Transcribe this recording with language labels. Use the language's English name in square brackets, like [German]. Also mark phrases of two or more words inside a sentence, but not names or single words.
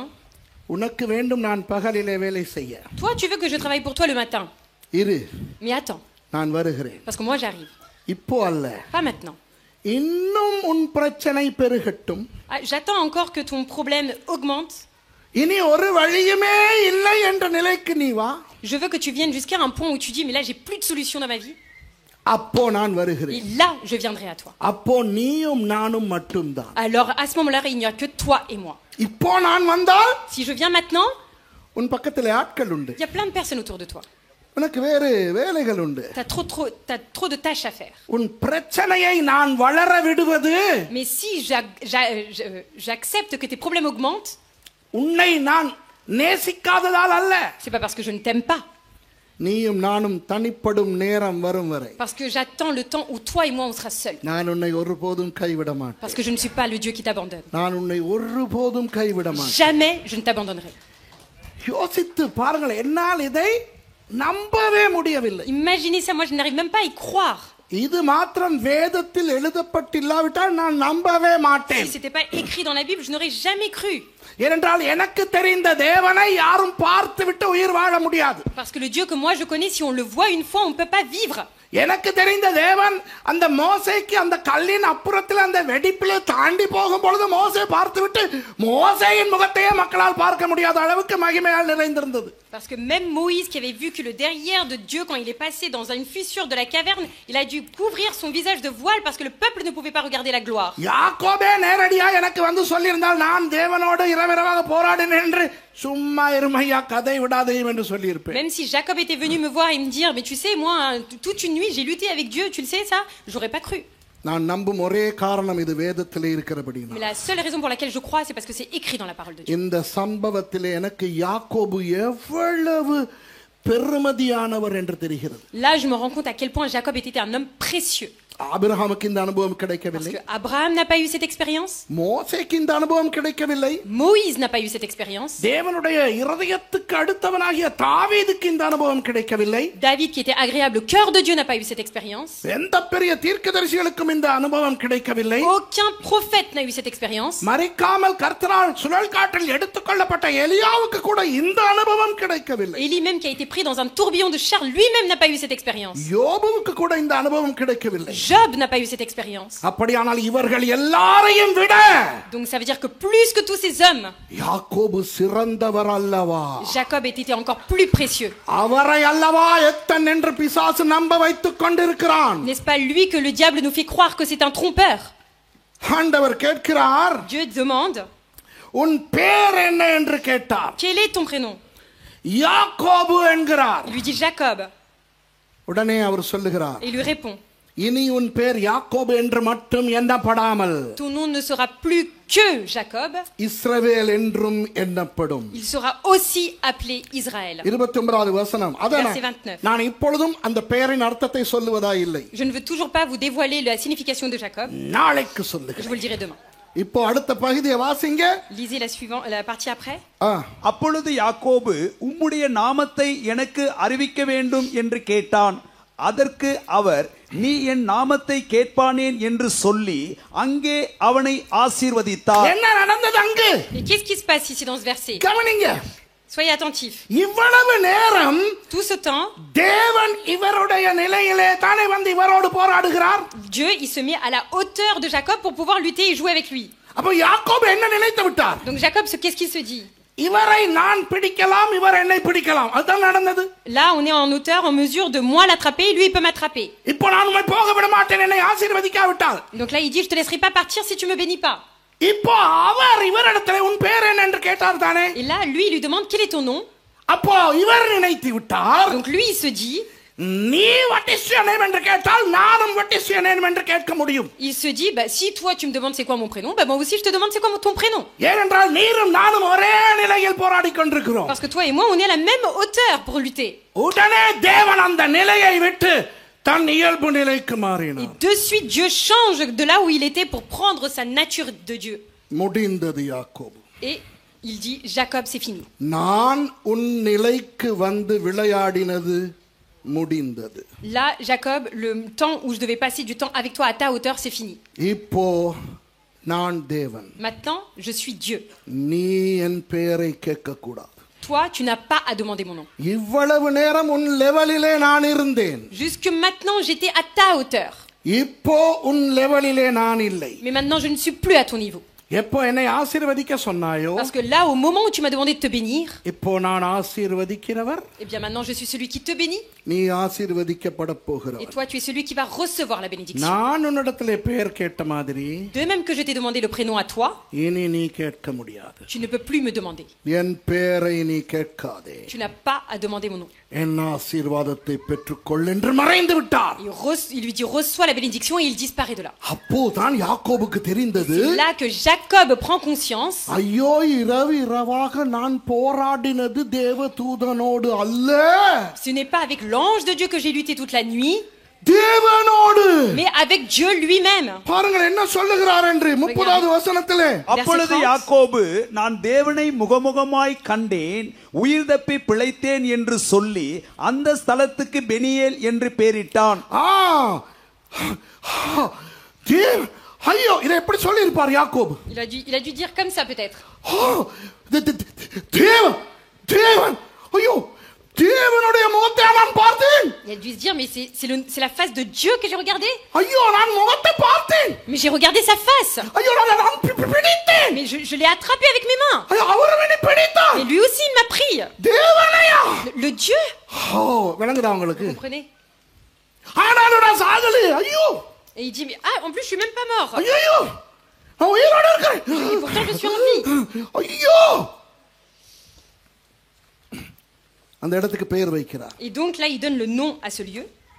[Tamil] உனக்கு வேண்டும் நான் பகலிலே வேலை செய்ய. [French] Toi, tu veux que je travaille pour toi le matin. [Tamil] இரு, [French] Mais attends, [Tamil] நான் வருகிறேன். [French] parce que moi j'arrive. [Tamil] இப்போ அல்ல, [French] Pas maintenant. [Tamil] இன்னும் உன் பிரச்சனை பெருகட்டும். [French] J'attends encore que ton problème augmente. [Tamil] இனி ஒரு வழியுமே இல்லை என்ற நிலைக்கு நீ வா. [French] Je veux que tu viennes jusqu'à un point où tu dis, mais là j'ai plus de solution dans ma vie. [Tamil] அப்போ நான் வருகிறேன். [French] Et là, je viendrai à toi. [Tamil] அப்போ நீயும் நானும் மட்டும்தான். [French] Alors à ce moment-là, il n'y a que toi et moi. [Tamil] இப்போ நான் வந்தால் [French] Si je viens maintenant, [Tamil] உன் பக்கத்திலே ஆட்கள் உண்டு. [French] il y a plein de personnes autour de toi. [Tamil] உனக்கு வேறு வேலைகள் உண்டு. [French] T'as trop de tâches à faire. [Tamil] உன் பிரச்சனையை நான் வளர விடுவது, [French] Mais si j'accepte que tes problèmes augmentent, [Tamil] உன்னை நான் நேசிக்காததால் அல்ல, [French] c'est pas parce que je ne t'aime pas. [Tamil] நீயும் நானும் தனிப்படும் நேரம் வரும் வரை [French] Parce que j'attends le temps où toi et moi on sera seuls. [Tamil] நான் உன்னை ஒருபோதும் கைவிட மாட்டேன். [French] Parce que je ne suis pas le Dieu qui t'abandonne. [Tamil] நான் உன்னை ஒருபோதும் கைவிட மாட்டேன். [French] Jamais je ne t'abandonnerai. [Tamil] யோசித்து பாருங்கள், என்னால் இதை நம்பவே முடியவில்லை. [French] Imaginez ça, moi je n'arrive même pas à y croire. [Tamil] இது மாத்திரம் வேதத்தில் எழுதப்பட்டில்லாவிட்டால் நான் நம்பவே மாட்டேன். [French] Si c'était pas écrit dans la Bible, je n'aurais jamais cru. [Tamil] ஏனென்றால் எனக்கு தெரிந்த தேவனை யாரும் பார்த்து விட்டு உயிர் வாழ முடியாது. [French] Parce que le Dieu que moi je connais, si on le voit une fois, on ne peut pas vivre. [Tamil] எனக்கு தெரிந்த தேவன் அந்த மோசேக்கு அந்த கல்லின் அப்புறத்தில் அந்த வெடிப்பிலே தாண்டி போகும் பொழுது மோசே பார்த்துவிட்டு மோசேயின் முகத்தையே மக்களால் பார்க்க முடியாத அளவுக்கு மகிமையால் நிறைந்திருந்தது. [French] Parce que même Moïse, qui avait vu que le derrière de Dieu, quand il est passé dans une fissure de la caverne, il a dû couvrir son visage de voile parce que le peuple ne pouvait pas regarder la gloire. [Tamil] யாக்கோபே நேரடியா எனக்கு வந்து சொல்லியிருந்தால் நான் தேவனோடு இரவிரவாக போராடினேன் என்று சும்மா இருமையா கதை விடாதையும் என்று சொல்லியிருப்பேன். [French] Même si Jacob était venu me voir et me dire, mais tu sais, moi, toute une nuit, j'ai lutté avec Dieu, tu le sais ça? J'aurais pas cru. [Tamil] நான் நம்பும் ஒரே காரணம் இது வேதத்திலே இருக்கிறபடினா. [French] Mais la seule raison pour laquelle je crois, c'est parce que c'est écrit dans la parole de Dieu. [Tamil] இந்த சம்பவத்திலே எனக்கு யாக்கோபு எவ்வளவு பெருமதியானவர் என்று தெரிகிறது. [French] Là, je me rends compte à quel point Jacob était un homme précieux. [Tamil] ஆபிரகாமுக்கு இந்த அனுபவம் [French] Parce [Tamil] கிடைக்கவில்லை. [French] que Abraham n'a pas eu cette expérience. [Tamil] மோசேக்கு இந்த அனுபவம் கிடைக்கவில்லை. [French] Moïse n'a pas eu cette expérience. [Tamil] தேவனுடைய இருதயத்துக்கு அடுத்தவனாகிய தாவீதுக்கு இந்த அனுபவம் கிடைக்கவில்லை. [French] David, qui était agréable au cœur de Dieu, n'a pas eu cette expérience. [Tamil] எந்த பெரிய தீர்க்கதரிசிகளுக்கும் இந்த அனுபவம் கிடைக்கவில்லை. [French] Aucun prophète n'a eu cette expérience. [Tamil] மரிக்காமல் கர்த்தரால் சுழல் காற்றில் எடுத்துக்கொள்ளப்பட்ட எலியாவுக்கு கூட இந்த அனுபவம் கிடைக்கவில்லை. [French] Élie même, qui a été pris dans un tourbillon de chair, lui-même n'a pas eu cette expérience. [Tamil] யோபுவுக்கு கூட இந்த அனுபவம் கிடைக்கவில்லை. [French] Job n'a pas eu cette expérience. [Tamil] அப்படியானால் இவர்கள் எல்லாரையும் விட [French] Donc ça veut dire que plus que tous ces hommes, [Tamil] யாக்கோபு சிறந்தவர் அல்லவா? [French] Jacob était encore plus précieux. [Tamil] அவரை அல்லவா எத்தன் என்று பிசாசு நம்ப வைத்துக் கொண்டிருக்கிறான். [French] N'est-ce pas lui que le diable nous fait croire que c'est un trompeur? [Tamil] ஆண்டவர் கேட்கிறார், [French] Dieu demande, [Tamil] உன் பேர் என்ன என்று கேட்டார். [French] quel est ton prénom? [Tamil] யாக்கோபு என்கிறார். [French] Il lui dit Jacob. [Tamil] உடனே அவர் சொல்லுகிறார், [French] Et il lui répond, [Tamil] இனி உன் பேர் யாக்கோபு என்று மட்டும் எண்ணப்படாமல் [French] ton nom ne sera plus que Jacob, [Tamil] இஸ்ரவேல் என்றும் எண்ணப்படும். [French] il sera aussi appelé Israël. [Tamil] 29வது வசனம். அதான் [French] Verset 29. [Tamil] நான் இப்பொழுதும் அந்த பெயரின் அர்த்தத்தை சொல்லுவதா இல்லை, [French] Je ne veux toujours pas vous dévoiler la signification de Jacob. [Tamil] நாளைக்கு [French] Je [Tamil] சொல்லுகிறேன். [French] vous le dirai demain. [Tamil] இப்போ அடுத்த பகுதியை வாசிங்க. [French] Lisez la partie après. [Tamil] அப்பொழுது யாக்கோபு உம்முடைய நாமத்தை எனக்கு அறிவிக்க வேண்டும் என்று கேட்டான். அதற்கு அவர், நீ என் நாமத்தை கேட்பானேன் என்று சொல்லி அங்கே அவனை ஆசீர்வதித்தார். என்ன நடந்தது அங்கு? [French] Et qu'est-ce qui se passe ici dans ce verset? [Tamil] கவனிங்க. [French] Soyez attentifs. [Tamil] இவ்வளவு நேரம் [French] Tout ce temps, [Tamil] தேவன் இவருடைய நிலையிலே தானே வந்து இவரோடு போராடுகிறார். [French] Dieu, il se met à la hauteur de Jacob pour pouvoir lutter et jouer avec lui. [Tamil] அப்ப யாக்கோபு என்ன நினைத்து விட்டார்? [French] Donc Jacob, qu'est-ce qu'il se dit? [Tamil] இவரை நான் பிடிக்கலாம், இவர் என்னை பிடிக்கலாம். அதுதான் நடந்தது. [French] Là, on est en hauteur, en mesure de moi l'attraper, lui il peut m'attraper. [Tamil] இப்போ நான் உம்மை போக விட மாட்டேன், என்னை ஆசீர்வதிக்காவிட்டால். [French] Donc là, il dit, je te laisserai pas partir si tu me bénis pas. [Tamil] இப்போ அவர் இவரிடத்தில் உன் பேர் என்ன என்று கேட்டார் தானே. [French] Et là, lui, il lui demande, quel est ton nom? [Tamil] அப்போ இவர் நினைத்து விட்டார், [French] Donc lui, il se dit, [Tamil] நீ [English] what is your name [Tamil] என்று கேட்டால் நானும் [English] what is your name [Tamil] என்று கேட்க முடியும். [French] il se dit, bah, si toi tu me demandes c'est quoi mon prénom, bah, moi aussi je te demande c'est quoi ton prénom. [Tamil] ஏனென்றால் நீரும் நானும் ஒரே நிலையில் போராடி கொண்டிருக்கிறோம். [French] Parce que toi et moi, on est à la même hauteur pour lutter. [Tamil] உடனே தேவன் அந்த நிலையை விட்டு தன் இயல்பு நிலைக்கு [French] Et [Tamil] மாறினார். [French] de suite, Dieu change de là où il était pour prendre sa nature de Dieu. [Tamil] முடிந்தது யாக்கோபு. [French] Et il dit, Jacob, c'est fini. [Tamil] நான் உன் நிலைக்கு வந்து விளையாடினது முடிந்தது. [French] Là, Jacob, le temps où je devais passer du temps avec toi à ta hauteur, c'est fini. [Tamil] இப்போ நான் தேவன். [French] Maintenant, je suis Dieu. [Tamil] நீ என் பெயரை கேட்க கூடாது. [French] Toi, tu n'as pas à demander mon nom. [Tamil] இவ்வளவு நேரம் உன் லெவலிலே நான் இருந்தேன். [French] Jusque maintenant, j'étais à ta hauteur. [Tamil] இப்போ உன் லெவலிலே நான் இல்லை. [French] Mais maintenant, je ne suis plus à ton niveau. [Tamil] எப்போ என்னை ஆசீர்வதிக்க சொன்னாயோ, [French] Parce que là, au moment où tu m'as demandé de te bénir, [Tamil] இப்போ நான் ஆசீர்வதிக்கிறவர், [French] eh bien maintenant, je suis celui qui te bénit. [Tamil] நீ ஆசீர்வதிக்கப்பட [French] Et [Tamil] போகிறவர். [French] toi, tu es celui qui va recevoir la bénédiction. [Tamil] நான் உன்னிடத்திலே பெயர் கேட்ட மாதிரி [French] De même que je t'ai demandé le prénom à toi, [Tamil] இனி நீ கேட்க முடியாது. [French] tu ne peux plus me demander. [Tamil] என் பெயரை நீ கேட்காதே. [French] Tu n'as pas à demander mon nom. [Tamil] என் ஆசீர்வாதத்தை பெற்றுக்கொள் என்று மறைந்து விட்டார். [French] Il lui dit, reçois la bénédiction et il disparaît de là. [Tamil] அப்போதான் யாக்கோபுக்கு தெரிந்தது, [French] C'est là que Jacob prend conscience. [Tamil] ஐயோ இரவாக நான் போராடினது தேவதூதனோடு அல்ல, [French] Ce n'est pas avec l'ange de Dieu que j'ai lutté toute la nuit, [Tamil] தேவனோடு. [French] mais avec Dieu lui-même. [Tamil] பாருங்கள் என்ன சொல்லுகிறார் என்று 30வது வசனத்திலே. அப்பொழுது யாக்கோபு, நான் தேவனை முகமுகமாய் கண்டேன், உயிர் தப்பி பிழைத்தேன் என்று சொல்லி அந்த ஸ்தலத்துக்கு பெனியேல் என்று பெயரிட்டான். ஐயோ இதை எப்படி சொல்லி இருப்பார் யாக்கோபு? [French] Il a dû dire comme ça peut-être. [Tamil] தேவன் தேவன் ஐயோ தேவனுடைய முகத்தை நான் பார்த்தேன். [French] Et elle a dû se dire, mais c'est la face de Dieu que j'ai regardé. [Tamil] ஐயோ நான் முகத்தை பார்த்தேன். [French] Mais j'ai regardé sa face. [Tamil] ஐயோ நான் பிடித்தேன். [French] Mais je l'ai attrapé avec mes mains. [Tamil] ஐயோ அவரும் என்னை பிடித்தார். [French] Et lui aussi, il m'a pris. [Tamil] தேவனையா? [French] Le Dieu. [Tamil] ஓ விளங்குதா உங்களுக்கு? [French] Vous comprenez? [Tamil] ஆனாலும் நான் சாகலே. ஐயோ. [French] Et il dit, mais en plus, je suis même pas mort. [Tamil] ஐயோ நான் உயிரோட இருக்கேன். [French] Et pourtant, je suis en vie. [Tamil] ஐயோ அந்த இடத்துக்கு பெயர் வைக்கிறார். [French] Et donc là, il donne le nom à ce lieu.